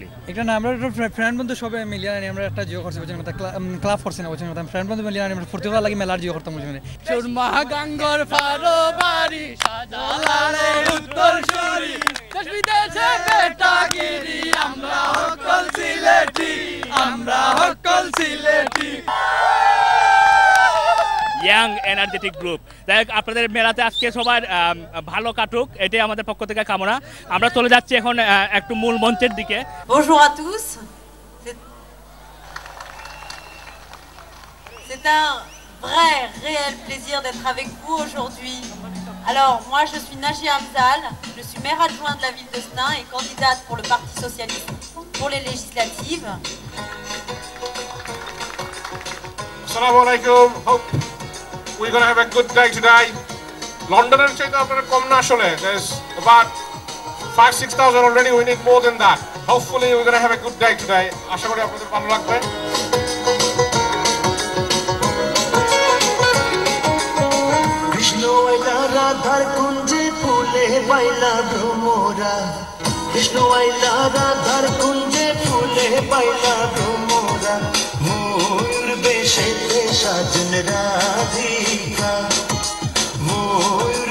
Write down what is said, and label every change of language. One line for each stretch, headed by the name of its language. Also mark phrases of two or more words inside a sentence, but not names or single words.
Bangla: এটা না আমরা ফ্রেন্ড বন্ধু সবে মিলিয়ে আমরা একটা জিও করছি বুঝছেন মত ক্লাব করছি না বুঝছেন মত ফ্রেন্ড বন্ধু মিলিয়ে আমরা ফুর্তি করা লাগি মেলার জিও করতাম বুঝছেন
Sylheti: সুরমা গাঙ্গর ফারো বাড়ি সাজালারে উত্তর সুরি দেশ বিদেশে বেটাগিরি আমরা হকল সিলেটি
English: young energetic group.
Bangla: তাই আপনাদের মেলাতে আজকে সবার ভালো কাটুক এটাই আমাদের পক্ষ থেকে কামনা। আমরা চলে যাচ্ছি এখন একটু মূল মঞ্চের দিকে।
French: Bonjour à tous. C'est un vrai, réel plaisir d'être avec vous aujourd'hui. Alors, moi je suis Najia Hamzal, je suis maire adjointe de la ville de Stein et candidate pour le Parti Socialiste pour les législatives.
Arabic: السلام عليكم.
English: Hope we're going to have a good day today. London and China are come nationally. There's about 5,000-6,000 already. We need more than that. Hopefully we're going to have a good day today.
Bangla: আশা করি আপনাদের ভালো লাগবে। কৃষ্ণ আইলা রাধার কুঞ্জে ফুলে পাইলা ভ্রমরা, কৃষ্ণ আইলা রাধার কুঞ্জে ফুলে পাইলা ভ্রমরা, ময়ূর বেশেতে সাজন রাধিকা, ময়ূর